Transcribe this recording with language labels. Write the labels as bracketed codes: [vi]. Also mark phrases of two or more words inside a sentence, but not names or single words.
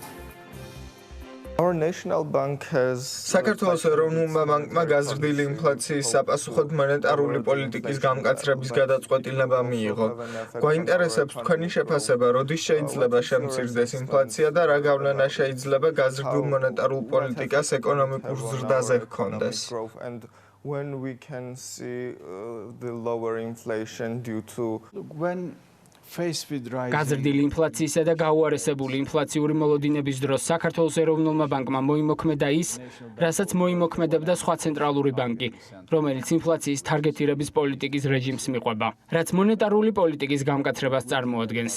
[ka] საქართველოს ეროვნულმა ბანკმა გაზრდილი ინფლაციის საპასუხოდ მონეტარული პოლიტიკის გამკაცრების გადაწყვეტილება მიიღო. გვაინტერესებს თქვენი შეფასება, როდის შეიძლება შემცირდეს ინფლაცია და რა გავლენა შეიძლება გაზრდილ მონეტარულ პოლიტიკას ეკონომიკურ ზრდაზე ჰქონდეს. [en] When we can see the lower inflation due to [ka] გაზრდილი ინფლაციისა და გაუარესებული ინფლაციური მოლოდინების დროს საქართველოს ეროვნულმა ბანკმა მოიმოქმედა ის, რასაც მოიმოქმედებდა სხვა ცენტრალური ბანკი, რომელიც ინფლაციის თარგეტირების პოლიტიკის რეჟიმს მიყვება, რაც მონეტარული პოლიტიკის გამკაცრებას წარმოადგენს.